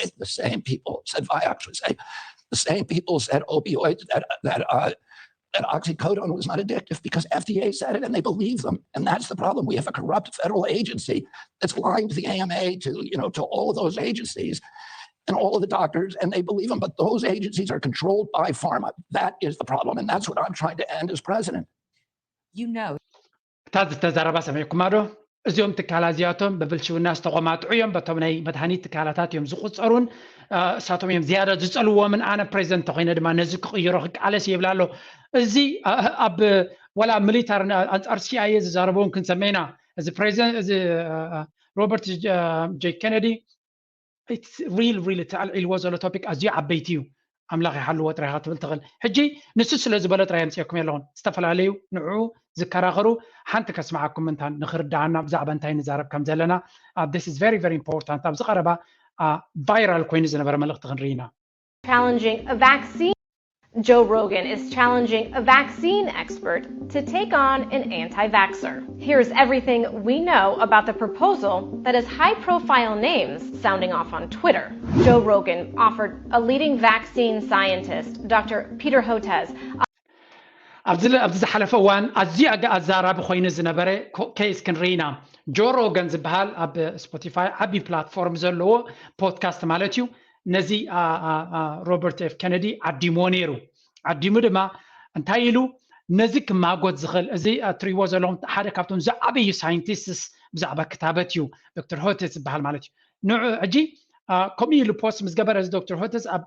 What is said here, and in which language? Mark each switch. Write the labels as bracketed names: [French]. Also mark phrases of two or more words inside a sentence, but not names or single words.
[English] The same people said Vioxx was safe. The same people said opioids, that oxycodone was not addictive because FDA said it and they believe them. And that's the problem. We have a corrupt federal agency that's lying to the AMA, to all of those agencies and all of the doctors, and they believe them. But those agencies are controlled by pharma. That is the problem. And that's what I'm trying to end as president. [Tigrinya] ተዛረባ ሰሚዕኩም ዶ? እዚኦም ትካላት እዚኣቶም ብብልሽውና ዝተቆማጥዑ እዮም። በቶም ናይ መድሃኒት ትካላታት እዮም ዝቁፀሩን እሳቶም እዮም ዝያዳ ዝፀልዎምን ኣነ ፕሬዚደንት ኮይነ ድማ ነዚ ክቅይሮ ክቃለስ ይብላ ኣሎ። እዚ ኣብ ወላ ሚሊታር ኣንፃር CIA ዝዛረበውን ክንሰመይና እዚ ፕሬዚደንት እዚ ሮበርት ጄ ኬነዲ [English] it's really [Tigrinya] ተዓልዒልዎ ዘሎ ቶፒክ ኣዝዩ ዓበይቲ እዩ። ኣምላኽ ይሓልዎ ጥራይኻ ትብል ትኽእል ሕጂ ንሱ ስለ ዝበለ ጥራይ ኣምፅአኩም ኣለኹን ዝተፈላለዩ ንዕኡ ዝከራኸሩ ሓንቲ ከስማዓኩም እንታን ንኽርዳእና ብዛዕባ እንታይ ንዛረብ ከም ዘለና [English] this is very important [Tigrinya] ኣብዚ ቀረባ ቫይራል ኮይኑ ዝነበረ መልእኽቲ ክንርኢ ኢና። [English] Challenging a vaccine. Joe Rogan is challenging a vaccine expert to take on an anti-vaxxer. Here's everything we know about the proposal that has high-profile names sounding off on Twitter. Joe Rogan offered a leading vaccine scientist, Dr. Peter Hotez. [Tigrinya] ኣብዚ ዝሓለፈ እዋን ኣዝዩ ኣዛራቢ ኮይኑ ዝነበረ ኬስ ክንርኢ ኢና። ጆ ሮገን ዝበሃል ኣብ ስፖቲፋይ ዓብዪ ፕላትፎርም ዘለዎ ፖድካስት ማለት እዩ ነዚ ሮበርት ኤፍ ኬነዲ ዓዲሞ ነይሩ። ዓዲሙ ድማ እንታይ ኢሉ ነዚ ክማጎት ዝኽእል እዚ እትሪእዎ ዘለኹም ሓደ ካብቶም ዝዓበዩ ሳይንቲስትስ ብዛዕባ ክታበት እዩ ዶክተር ሆቴስ ዝበሃል ማለት እዩ። ንዑ ሕጂ ከምኡ ኢሉ ፖስት ምስ ገበረ እዚ ዶክተር ሆቴስ